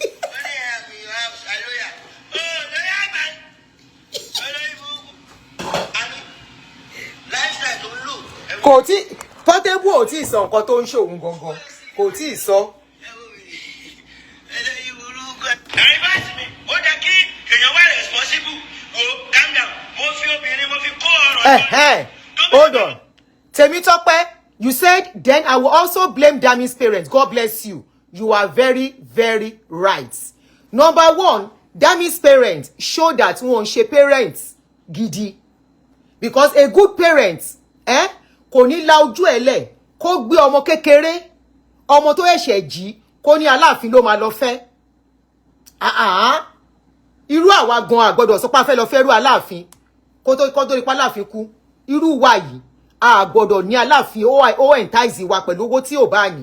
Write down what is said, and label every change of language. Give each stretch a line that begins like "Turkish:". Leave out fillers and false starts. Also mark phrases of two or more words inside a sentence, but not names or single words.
Yoruba: kò tí Portable ò tí ì sọ nǹkan tó ń ṣòun gangan kò tí ì sọ. ẹ̀rín bá sì mi ó jẹ́ kí èèyàn wá responsible wo
English: calm down
Yoruba: mo fi obìnrin mo fi kó ọ̀rọ̀.
English: Hold on. Temitope, you said then I will also blame Dami's parents. God bless you. You are very, very right. Number one, Dami's parents show that
Yoruba: wọ́n ṣe
English: parents gidi. Because a good parent,
Yoruba: kò ní la ojú ẹ̀ lẹ̀, kó gbé ọmọ kékeré, ọmọ tó ẹ̀ṣẹ̀ jí, kó ní Aláàfin ló máa lọ fẹ́. Irú àwa gan àgbọ́dọ̀ sọ pé a fẹ́ lọ fẹ́ rú Aláàfin, kó tó rí pa Aláàfin kú. Irú wa yìí, a gbọ́dọ̀ ní Aláàfin ó entice wa pẹ̀lú owó tí ò bá ní.